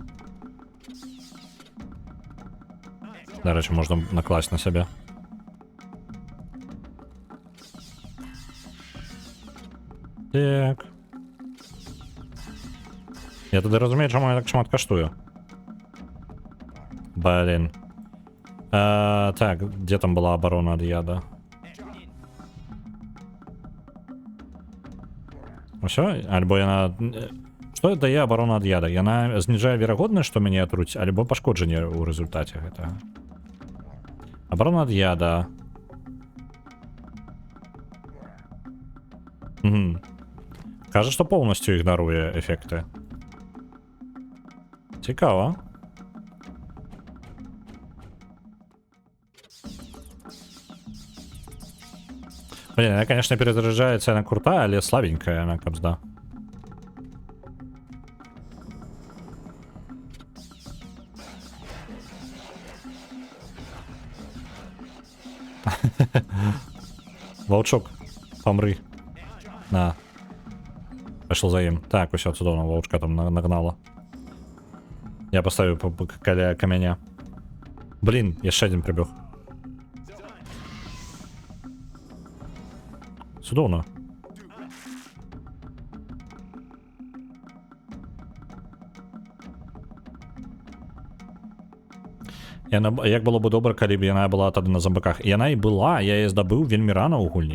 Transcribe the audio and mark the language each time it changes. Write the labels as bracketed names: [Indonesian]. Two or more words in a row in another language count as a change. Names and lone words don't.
[Belarusian] Дарэчы, можна накласць на сябе. Так. Я тады разумею, чаму я так шмат каштую. [Russian] Блин. Так, где там была оборона от яда? [Belarusian] Усё? Альбо яна... Што дае оборона ад яда? Яна зніжае верагоднасць, што мяне атруць, альбо пашкоджанне ў рэзультаце гэтага. Оборона ад яда. Кажа, што поўнасцю ігнаруе эфекты. Цікава. [Russian] Блин, она, конечно, перезаряжается, она крутая, але слабенькая она, кабзда. Волчок, помри. На. Пошел за им. Так, все цудовно, волчка там нагнала. Я поставлю [Belarusian] каля каменя. [Russian] Блин, еще один прибег. [Belarusian] Цудовно. Як было бы добра, калі б яна была тады на зомбаках. Яна і была, я яе здабыў вельмі рана ў гульні.